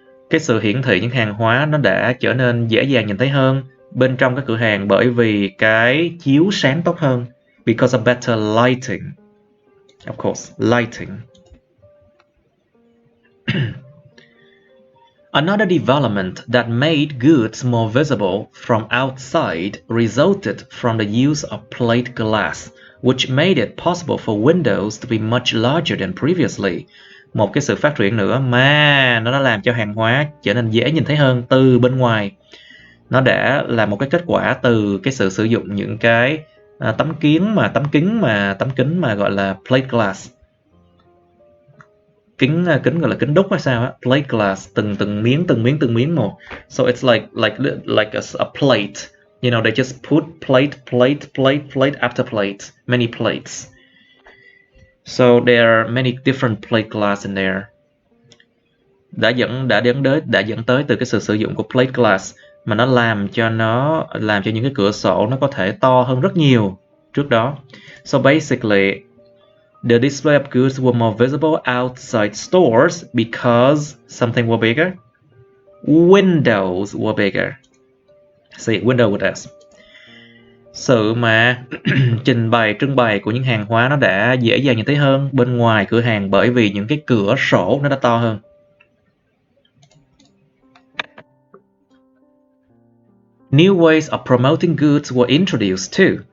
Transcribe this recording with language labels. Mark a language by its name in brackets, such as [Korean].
[Vietnamese] Cái sự hiển thị những hàng hóa nó đã trở nên dễ dàng nhìn thấy hơn bên trong các cửa hàng bởi vì cái chiếu sáng tốt hơn. [English] Because of better lighting. Of course, lighting. Another development that made goods more visible from outside resulted from the use of plate glass, which made it possible for windows to be much larger than previously. [Vietnamese] Một cái sự phát triển nữa mà nó đã làm cho hàng hóa trở nên dễ nhìn thấy hơn từ bên ngoài. Nó đã là một cái kết quả từ cái sự sử dụng những cái tấm kính mà gọi là plate glass. Kính gọi là kính đúc hay sao á, plate glass, từng miếng một. [English] So it's like a plate. You know, they just put plate after plate, many plates. So there are many different plate glass in there. [Vietnamese] Đã dẫn tới từ cái sự sử dụng của plate glass mà nó làm cho những cái cửa sổ nó có thể to hơn rất nhiều trước đó. [English] So basically, the display of goods were more visible outside stores because something were bigger. Windows were bigger. See, window with S. [Vietnamese] Sự mà trưng bày của những hàng hóa nó đã dễ dàng nhìn thấy hơn bên ngoài cửa hàng bởi vì những cái cửa sổ nó đã to hơn. [English] New ways of promoting goods were introduced too.